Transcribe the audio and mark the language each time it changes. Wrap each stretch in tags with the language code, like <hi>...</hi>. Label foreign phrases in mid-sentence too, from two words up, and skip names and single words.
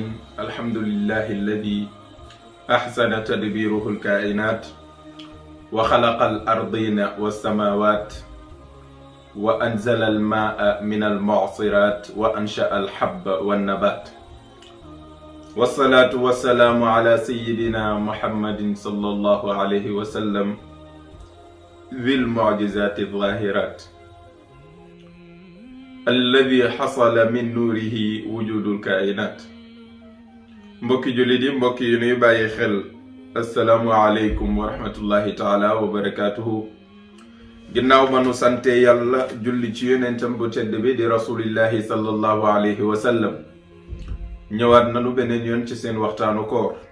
<ar>الحمد لله الذي أحسن تدبيره الكائنات وخلق الأرضين والسماوات وأنزل الماء من المعصرات وأنشأ الحب والنبات، والصلاة والسلام على سيدنا محمد صلى الله عليه وسلم ذي المعجزات الظاهرات الذي حصل من نوره وجود الكائنات.</ar> <wo>mbokki jullit yi, mbokki yu nuy bàyyi xel,</wo> <ar>السلام عليكم ورحمة الله تعالى وبركاته.</ar> <wo>ginnaaw ma nu sante yàlla julli ci yonentam bu tedd bi di</wo> <ar>رسول الله صلى الله عليه وسلم,</ar> <wo>ñëwaat nanu beneen yoon ci seen waxtaanu koor.</wo>